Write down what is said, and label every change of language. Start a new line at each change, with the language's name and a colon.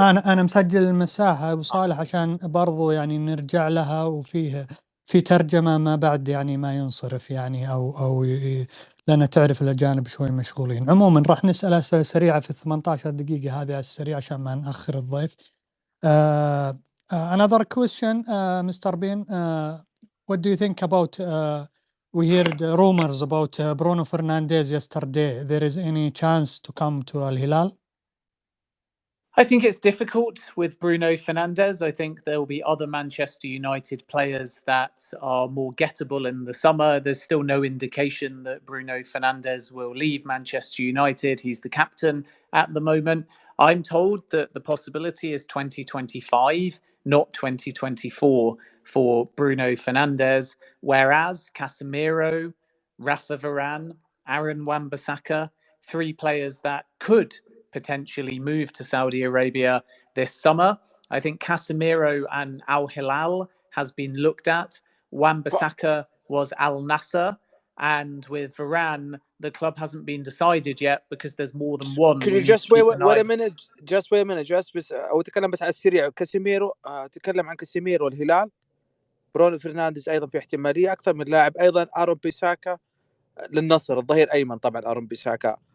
Arabic: أنا مسجل المساحة أبو صالح عشان برضو يعني نرجع لها، وفيه في ترجمة ما بعد يعني ما ينصرف يعني أو لأن تعرف الأجانب شوي مشغولين. عموما راح نسأل أسئلة سريعة في 18 دقيقة هذه على السريع عشان ما نأخر الضيف.
English: Another question, Mr. Bean, what do you think about we heard rumors about Bruno Fernandes yesterday. There is any chance to come to Al Hilal? I think it's difficult with Bruno Fernandes. I think there will be other Manchester United players that are more gettable in the summer. There's still no indication that Bruno Fernandes will leave Manchester United. He's the captain at the moment. I'm told that the possibility is 2025, not 2024 for Bruno Fernandes, whereas Casemiro, Rafa Varane, Aaron Wan-Bissaka, three players that could potentially move to Saudi Arabia this summer. I think Casemiro and Al Hilal has been looked at. Wan-Bissaka was Al Nassr, and with Varane, the club hasn't been decided yet because there's more than one. Can you just wait a minute?
Arabic: بس أو تكلم بس على السريع. كاسيميرو، تكلم عن كاسيميرو والهلال. برونو فرنانديز أيضا في احتمالية أكثر من لاعب. أيضا آرون بيساكا للنصر، الظهير أيمن طبعا آرون بيساكا.